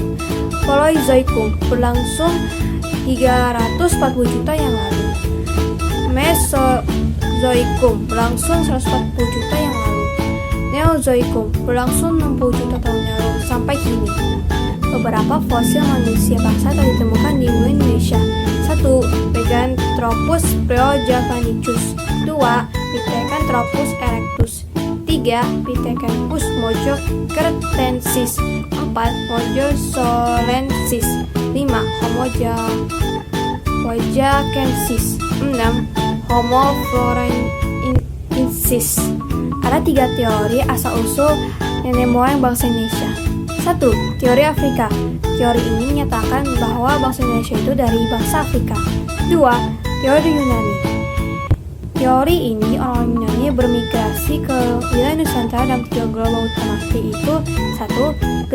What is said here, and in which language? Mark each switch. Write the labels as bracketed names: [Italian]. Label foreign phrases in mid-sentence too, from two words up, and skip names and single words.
[Indonesian] Paleozoikum berlangsung 340 juta yang lalu. Mesozoikum berlangsung 140 juta yang lalu. Neozoikum berlangsung 60 juta tahun yang lalu sampai kini. Beberapa fosil manusia bangsa telah ditemukan di Indonesia. 1. Meganthropus proejavanicus. 2. Pithecanthropus erectus. 3. Pithecanthropus mojocertensis. 4. Mojosolensis. 5. Homo jawakensis. 6. Homo florensis. Ada 3 teori asal-usul nenek moyang bangsa Indonesia. 1. Teori Afrika. Teori ini menyatakan bahwa bangsa Indonesia itu dari bangsa Afrika. 2. Teori Yunani. Teori ini orang Yunani bermigrasi ke wilayah Nusantara dalam 3 gelombang utama, yaitu 1.